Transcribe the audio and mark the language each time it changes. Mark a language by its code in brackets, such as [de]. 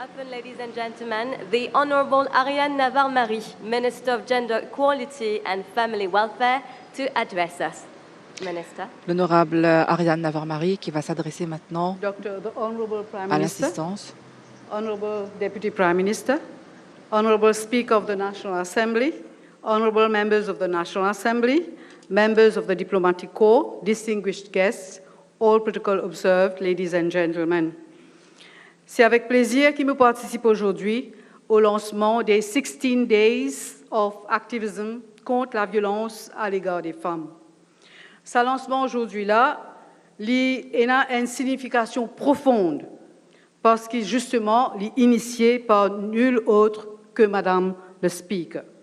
[en] Ladies and gentlemen, the Honorable Ariane Navarre-Marie, Minister of Gender Equality and Family Welfare, to address us. Minister. [fr] L'honorable Ariane Navarre-Marie qui va s'adresser maintenant à l'assistance. [en] Honorable Deputy Prime Minister, Honorable Speaker of the National Assembly, Honorable members of the National Assembly, members of the Diplomatic Corps, distinguished guests, all protocol observed, ladies and gentlemen. [fr] C'est avec plaisir que nous participons aujourd'hui au lancement des 16 Days of Activism contre la violence à l'égard des femmes. Sa lancement aujourd'hui-là, il a une signification profonde parce qu'il justement est initié par nul autre que Madame le Speaker.